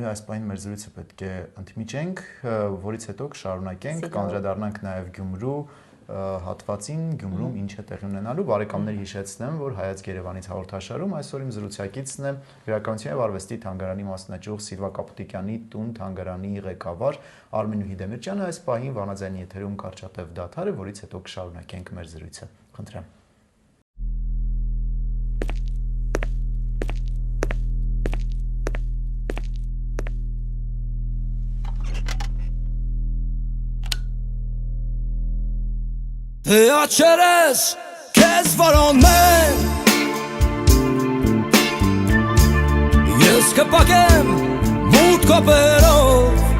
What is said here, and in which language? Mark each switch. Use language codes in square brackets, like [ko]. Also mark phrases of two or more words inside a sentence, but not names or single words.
[hy] այս պահին մեր զրույցը պետք է ընդմիջենք, որից հետո կշարունակենք, կանդրադառնանք նաև Գյումրու հատվածին, Գյումրում ինչ է տեղի ունենալու։ Բարեկամներ հիշեցնեմ, որ Հայաց Երևանից հաղորդաշարում այսօր իմ զրուցակիցն է Գրականության եւ արվեստի թանգարանի մասնաճյուղ Սիլվա Կապուտիկյանի տուն թանգարանի ղեկավար Արմենուհի Դեմիրճյանը, այս պահին վանաձայնի եթերում կարճատև դադար է, որից հետո կշարունակենք մեր զրույցը։ Խնդրեմ։ Achères qu'est-ce volontaire Yes que paquem mut copero